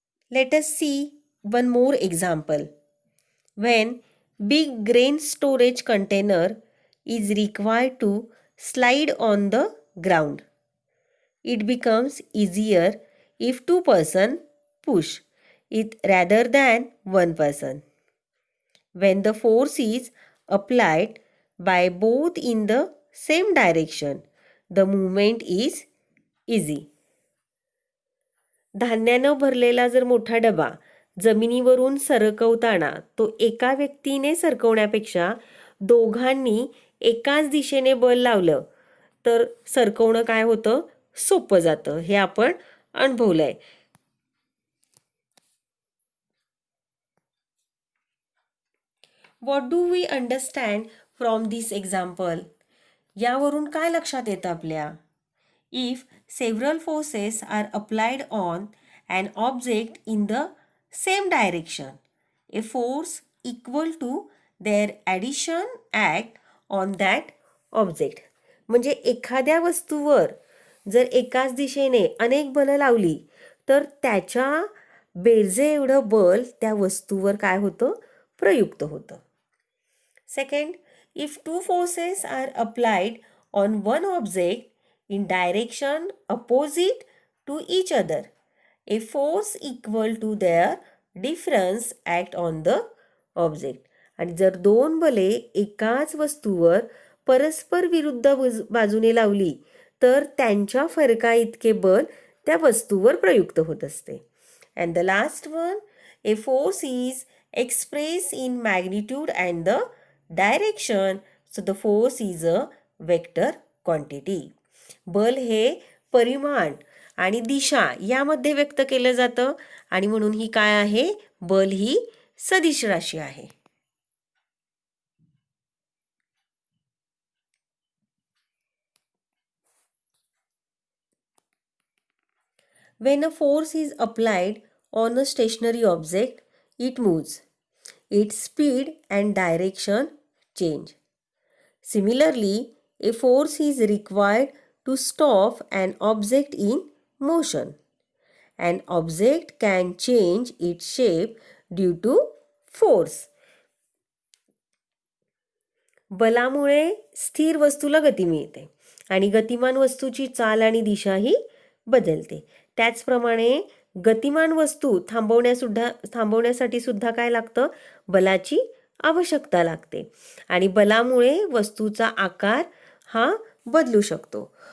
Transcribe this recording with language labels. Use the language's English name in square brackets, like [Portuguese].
[English] Let us see one more example. When big grain storage container is required to slide on the ground, it becomes easier if two person push it rather than one person. When the force is applied by both in the same direction, the movement is easy. [Marathi] धान्यानं भरलेला जर मोठा डबा जमिनीवरून सरकवताना तो एका व्यक्तीने सरकवण्यापेक्षा दोघांनी एकाच दिशेने बल लावलं तर सरकवणं काय होतं, सोपं जातं. हे आपण अनुभवलंय. [English] What do we understand from this example? [Marathi] यावरून काय लक्षात येतं आपल्या? [English] If several forces are applied on an object in the same direction, a force equal to their addition act on that object. [Marathi] म्हणजे एखाद्या वस्तूवर जर एकाच दिशेने अनेक बलं लावली तर त्याच्या बेरजे एवढं बल त्या वस्तूवर काय होतं, प्रयुक्त होतं. [English] Second, if two forces are applied on one object in direction opposite to each other, a force equal to their difference act on the object. [Marathi] आणि जर दोन बले एकाच वस्तूवर परस्पर विरुद्ध बाजूने लावली तर त्यांच्या फरका इतके बल त्या वस्तूवर प्रयुक्त होत असते. [English] And the last one, a force is expressed in magnitude and the direction, so the force is a vector quantity. [Marathi] बल हे परिमाण आणि दिशा यामध्ये व्यक्त केलं जातं आणि म्हणून ही काय आहे, बल ही सदिश राशी आहे. [English] When a force is applied on a stationary object, it moves. Its speed and direction change. Similarly, a force is required to stop an object in motion. An object can change its shape due to force. [Marathi] बलामुळे स्थिर वस्तूला गती मिळते आणि गतिमान वस्तूची चाल आणि दिशाही बदलते. त्याचप्रमाणे गतिमान वस्तू थांबवण्यासाठी सुद्धा काय लागतं, बलाची आवश्यकता लागते आणि बलामुळे वस्तूचा आकार हा बदलू शकतो.